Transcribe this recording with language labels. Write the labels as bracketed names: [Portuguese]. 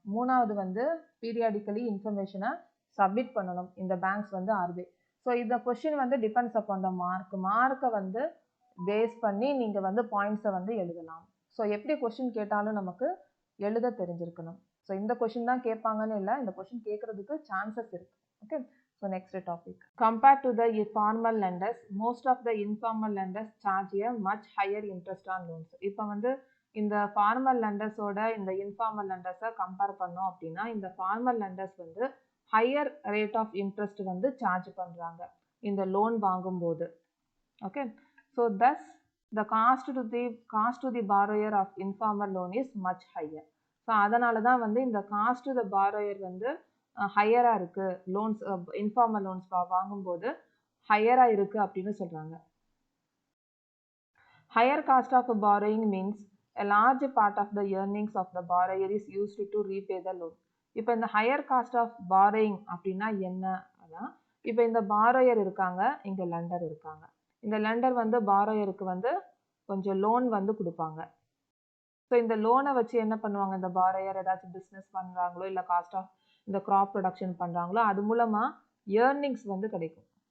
[Tamil] மூணாவது வந்து பீரியாடிக்கலி இன்ஃபர்மேஷனை சப்மிட் பண்ணணும் இந்த பேங்க்ஸ் வந்து ஆர்பிஐ. ஸோ இந்த கொஸ்டின் வந்து டிபெண்ட்ஸ் அப்பான் த மார்க்கை வந்து பேஸ் பண்ணி நீங்கள் வந்து பாயிண்ட்ஸை வந்து எழுதலாம். ஸோ எப்படி கொஸ்டின் கேட்டாலும் நமக்கு எழுத தெரிஞ்சிருக்கணும். ஸோ இந்த கொஸ்டின் தான் கேட்பாங்கன்னு இல்லை, இந்த கொஸ்டின் கேட்குறதுக்கு சான்சஸ் இருக்குது. Okay, [English] So next topic. Compared to the formal lenders, most of the informal lenders charge a much higher interest on loans. [Tamil] இப்போ வந்து இந்த ஃபார்மல் லெண்டர்ஸோட இந்த இன்ஃபார்மல் லெண்டர்ஸை கம்பேர் பண்ணோம் அப்படின்னா இந்த ஃபார்மல் லெண்டர்ஸ் வந்து ஹையர் ரேட் ஆஃப் இன்ட்ரெஸ்ட் வந்து சார்ஜ் பண்ணுறாங்க இந்த லோன் வாங்கும்போது. [English] Okay, so thus the cost to the borrower of informal loan is much higher. [Tamil] So அதனால தான் வந்து இந்த காஸ்ட் டு த பாரோயர் வந்து ஹையராக இருக்குது, லோன்ஸ் இன்ஃபார்மல் லோன்ஸ் வாங்கும்போது ஹையராக இருக்குது அப்படின்னு சொல்கிறாங்க. [English] Higher cost of borrowing means a large part of the earnings of the borrower is used to repay the loan. [Tamil] இப்போ இந்த ஹையர் காஸ்ட் ஆஃப் பாரோயிங் அப்படின்னா என்ன அதான், இப்போ இந்த பாரோயர் இருக்காங்க, இங்கே லெண்டர் இருக்காங்க. இந்த லெண்டர் வந்து பாரோயருக்கு வந்து கொஞ்சம் லோன் வந்து கொடுப்பாங்க. ஸோ இந்த லோனை வச்சு என்ன பண்ணுவாங்க, இந்த பாரோயர் ஏதாச்சும் பிஸ்னஸ் பண்ணுறாங்களோ இல்லை காஸ்ட் ஆஃப் இந்த கிராப் ப்ரொடக்ஷன் பண்ணுறாங்களோ அது மூலமாக ஏர்னிங்ஸ் வந்து கிடைக்கும்.